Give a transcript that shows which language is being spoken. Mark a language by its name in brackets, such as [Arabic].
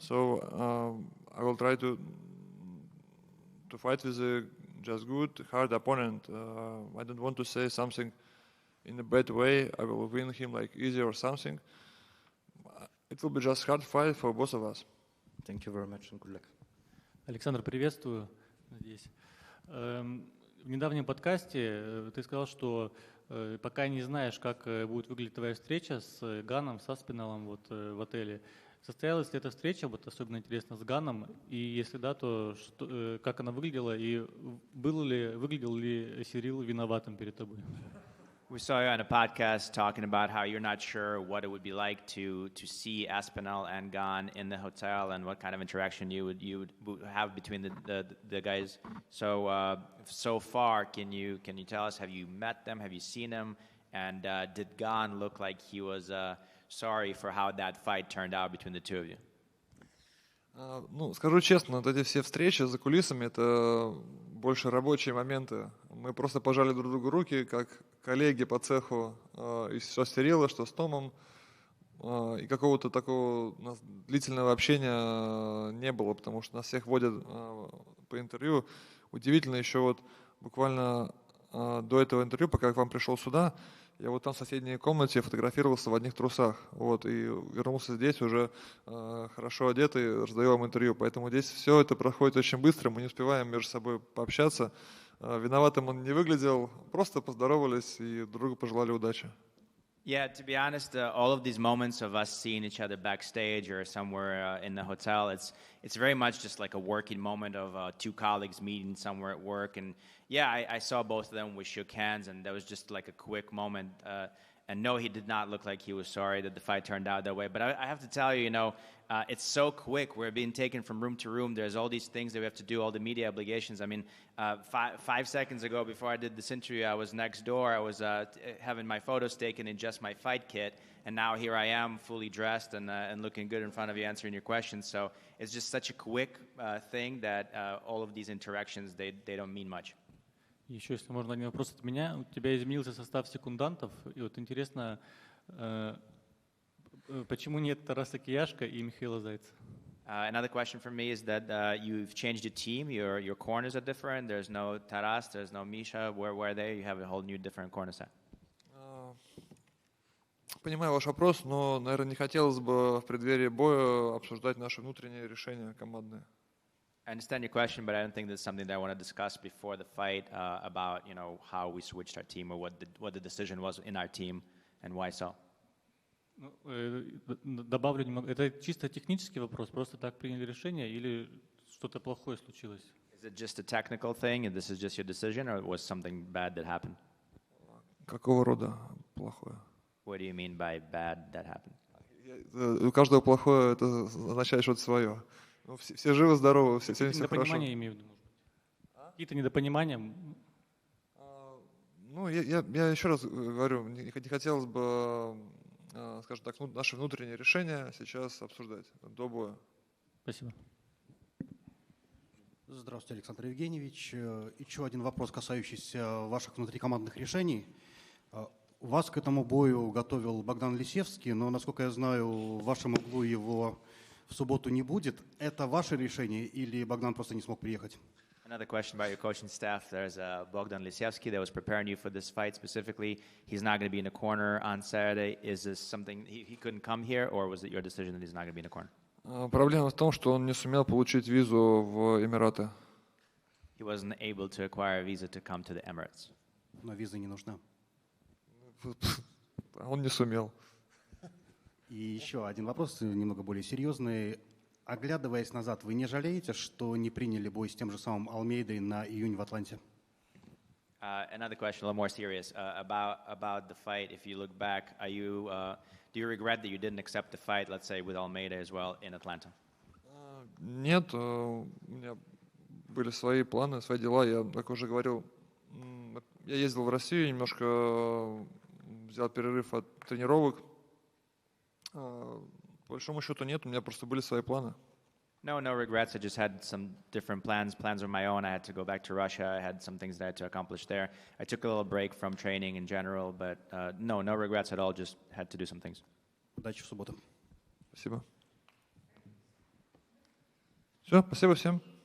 [English] So I will try to fight with a just good, hard opponent. I don't want to say something in a bad way. I will win him like easy or something. It will be just hard fight for both of us. Thank you very much and good luck. [Russian] Александр, приветствую. Надеюсь. В недавнем подкасте ты сказал, что пока не знаешь, как будет выглядеть твоя встреча с Ганом, с Аспиналом в отеле. Состоялась ли эта встреча, особенно интересно, с Ганом? И если да, то как она выглядела? И выглядел ли Сирил виноватым перед тобой? [English] We saw you on a podcast talking about how you're not sure what it would be like to see Aspinall and Gane in the hotel and what kind of interaction you would have between the guys. So far, can you tell us, have you met them? Have you seen them? And did Gane look like he was sorry for how that fight turned out between the two of you? [Russian] Скажу честно, вот эти все встречи за кулисами — это больше рабочие моменты. Мы просто пожали друг другу руки, как коллеги по цеху, и что с Сирилом, что с Томом. И какого-то такого у нас длительного общения не было, потому что нас всех водят по интервью. Удивительно, еще вот буквально до этого интервью, пока я к вам пришел сюда, я вот там в соседней комнате фотографировался в одних трусах, и вернулся здесь уже хорошо одетый, раздаю вам интервью. Поэтому здесь все это проходит очень быстро, мы не успеваем между собой пообщаться. Виноватым он не выглядел, просто поздоровались и друг другу пожелали удачи. [English] Yeah, to be honest, all of these moments of us seeing each other backstage or somewhere in the hotel, it's very much just like a working moment of two colleagues meeting somewhere at work. And yeah, I saw both of them. We shook hands, and that was just like a quick moment. And no, he did not look like he was sorry that the fight turned out that way. But I have to tell you, it's so quick. We're being taken from room to room. There's all these things that we have to do, all the media obligations. I mean, 5 seconds ago, before I did this interview, I was next door. I was having my photos taken in just my fight kit. And now here I am, fully dressed and looking good in front of you, answering your questions. So it's just such a quick thing that all of these interactions, they don't mean much. [Russian] Еще, если можно, один вопрос от меня. У тебя изменился состав секундантов. И вот интересно, почему нет Тараса Кияшка и Михаила Зайца? [English] Another question for me is that you've changed your team. Your corners are different. There's no Taras, there's no Misha. Where are they? You have a whole new different corner set. [Russian] Понимаю ваш вопрос, но, наверное, не хотелось бы в преддверии боя обсуждать наши внутренние решения командные. [English] I understand your question, but I don't think that's something that I want to discuss before the fight about, how we switched our team or what the decision was in our team and why so. [Russian] Ну, добавлю немного. Это чисто технический вопрос. Просто так приняли решение или что-то плохое случилось? [English] Is it just a technical thing, and this is just your decision, or was something bad that happened? [Russian] Какого рода плохое? [English] What do you mean by bad that happened? [Russian] У каждого плохое это означает что-то свое. Ну, все живы, здоровы, все хорошо. Недопонимания имею в виду. Какие-то недопонимания. Ну, я еще раз говорю, не хотелось бы, скажем так, наши внутренние решения сейчас обсуждать до боя. Спасибо. Здравствуйте, Александр Евгеньевич. Еще один вопрос, касающийся ваших внутрикомандных решений. Вас к этому бою готовил Богдан Лисевский, но, насколько я знаю, в вашем углу его в субботу не будет. Это ваше решение или Богдан просто не смог приехать? [English] Another question about your coaching staff. There's Bogdan Lisievsky that was preparing you for this fight specifically. He's not going to be in the corner on Saturday. Is this something he couldn't come here, or was it your decision that he's not going to be in the corner? [Russian] Проблема в том, что он не сумел получить визу в Эмираты. [English] He wasn't able to acquire a visa to come to the Emirates. [Russian] Но виза не нужна. Он не сумел. И еще один вопрос, немного более серьезный. Оглядываясь назад, вы не жалеете, что не приняли бой с тем же самым Алмейдой на июнь в Атланте? [English] Another question, a little more serious, about the fight. If you look back, do you regret that you didn't accept the fight, let's say, with Almeida as well in Atlanta? [Russian] Нет, у меня были свои планы, свои дела. Я, как уже говорил, я ездил в Россию, немножко взял перерыв от тренировок. По большому счету нет, у меня просто были свои планы. [English] No regrets. I just had some different plans. Plans were my own. I had to go back to Russia. I had some things that I had to accomplish there. I took a little break from training in general, but no regrets at all. Just had to do some things. [Russian] Удачи в субботу. Спасибо. Все, спасибо всем.